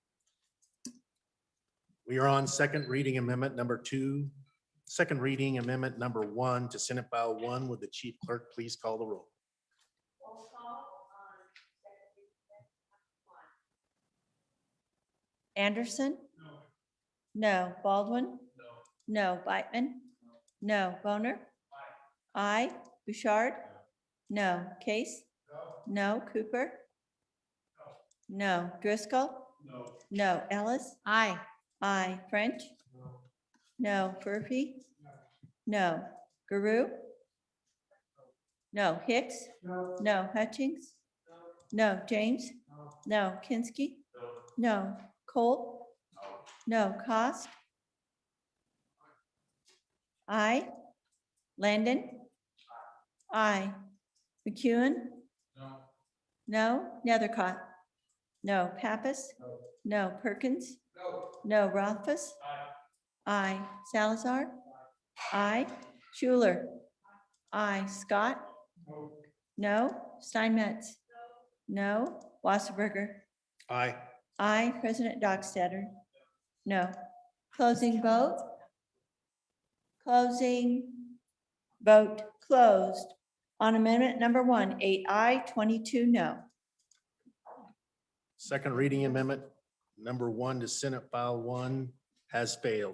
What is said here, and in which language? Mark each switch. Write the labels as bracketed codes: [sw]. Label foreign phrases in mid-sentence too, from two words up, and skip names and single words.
[en] We are on second reading amendment number 2. Second reading amendment number 1 to Senate File 1. Would the chief clerk please call the roll? Anderson? No. Baldwin? No. Beitman? No. Boner? Aye. Bouchard? No. Case? No. Cooper? No. Driscoll? No. Ellis? Aye. Aye. French? No. Murphy? No. Guru? No. Hicks? No. Hutchings? No. James? No. Kinsky? No. Cole? No. Cost? Aye. Landon? Aye. McEwen? No. Nethercott? No. Pappas? No. Perkins? No. Rothfuss? Aye. Salazar? Aye. Schuler? Aye. Scott? No. Steinmetz? No. Wasserberger? Aye. Aye. President Dockstader? No. Closing vote? Closing. Vote closed. On amendment number 1, 8 aye, 22 no. Second reading amendment number 1 to Senate File 1 has failed.